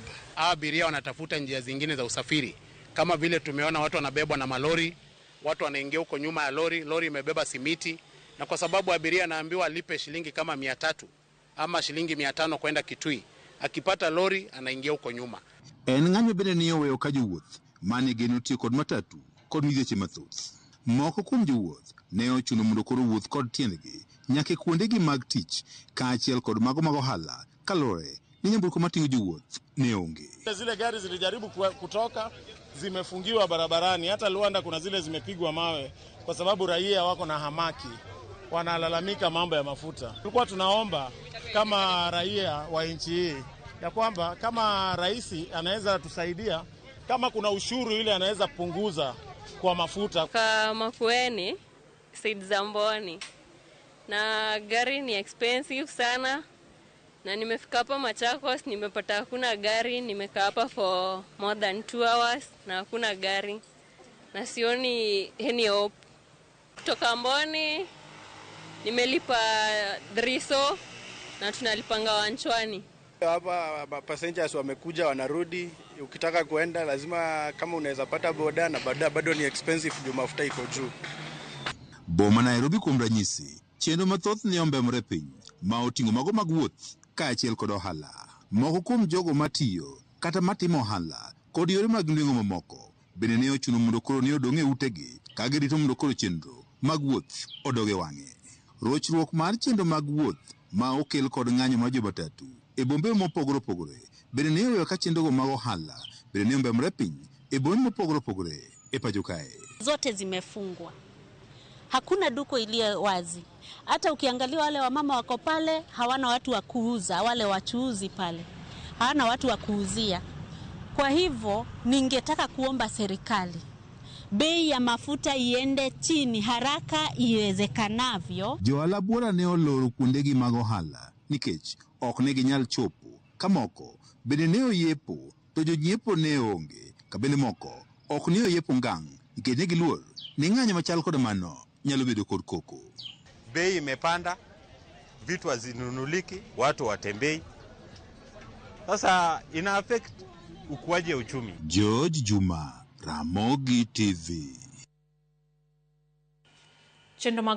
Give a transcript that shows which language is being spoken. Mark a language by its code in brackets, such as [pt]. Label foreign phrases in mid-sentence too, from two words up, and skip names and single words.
[sw] Abiria wanatafuta njia zingine za usafiri. Kama vile tumeona watu wanabebwa na malori, watu wanaingia huko nyuma ya lori imebeba simiti, na kwa sababu abiria anaambiwa alipe shilingi kama 300 ama shilingi 500 kwenda Kitui, akipata lori anaingia huko nyuma. [luo] En ng'anyo bende ni oweyo ka jowuoth mane geno tiyo kod matatu kod midheche mathoth. Moko kuom jowuoth ne ochuno mondo koro wuoth kod tiendgi nyaka kuondegi mag tich kaachiel kod mago mag ohala kalore ni nyamburko mating'o jowuoth ne onge. [sw] Zile gari zilijaribu kutoka zimefungiwa barabarani, hata Luanda kuna zile zimepigwa mawe kwa sababu raia wako na hamaki, wanalalamika mambo ya mafuta. Tulikuwa tunaomba kama raia wa nchi hii ya kwamba kama rais anaweza tusaidia, kama kuna ushuru ile anaweza punguza kwa mafuta. Kama Makueni, Said Zamboni. Na gari ni expensive sana. Na nimefika hapa Machakos, nimepata hakuna gari, nimekaa hapa [en] for more than 2 hours [sw] na hakuna gari. Na sioni [en] any hope. [sw] Kutoka Mboni nimelipa Driso na tunalipanga Wanchwani. Hapa passengers wamekuja wanarudi, ukitaka kuenda lazima kama unaweza pata boda na boda bado ni expensive juu mafuta iko juu. [luo] Boma Nairobi kuom ranyisi, chenro mathoth ne ombemre piny ma oting'o mago mag wuoth kaachiel kod ohala. Moko kuom jogo matiyo kata matimo ohala kod yore mag nweng'o mamoko bende ne ochuno mondo koro ne odong' e utegi ka girito mondo koro chenro mag wuoth odoge wang'e. Rochruok mar chenro mag wuoth ma okel kod ng'anyo mar jomatatu e bombe mopogore opogore bende ne oweyo ka chenrogo mag ohala bende ne ombemre piny e bombe mopogore opogore e pacho kae. [sw] Zote zimefungwa. Hakuna duko iliyo wazi. Hata ukiangalia wale wamama wako pale hawana watu wa kuuza, wale wachuuzi pale hawana watu wa kuuzia. Kwa hivyo ningetaka kuomba serikali bei ya mafuta iende chini haraka iwezekanavyo. [luo] Johala buora ne oloro kuondegi mag ohala nikech ok ne ginyal chopo. Kamoko bende ne oyepo to jonyiepo ne onge. Kabende moko ok ne oyepo ngang' nikech ne giluor ni ng'anyo machal kod mano nyalo bedo kod koko. [sw] Bei imepanda, vitu hazinunuliki, watu watembei. Sasa ina affect ukuaji wa uchumi. George Juma, Ramogi TV.